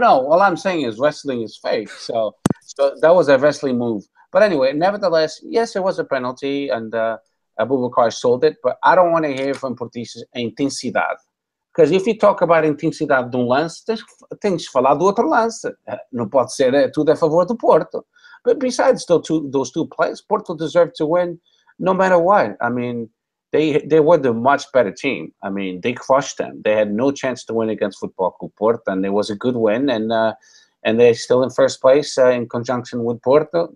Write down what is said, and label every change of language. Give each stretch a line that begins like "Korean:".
English: All I'm saying is wrestling is fake. So that was a wrestling move. But anyway, nevertheless, yes, it was a penalty, and Abubakar sold it. But I don't want to hear from Portistas intensidade. Because if you talk about
Portuguese: intensidade de lance, tens que falar do outro lance. Não pode ser tudo a favor do Porto.
English: But besides those two plays, Porto deserved to win no matter what. I mean, they were the much better team. I mean, they crushed them. They had no chance to win against Football Club Porto, and it was a good win. And they're still in first place in conjunction with Porto.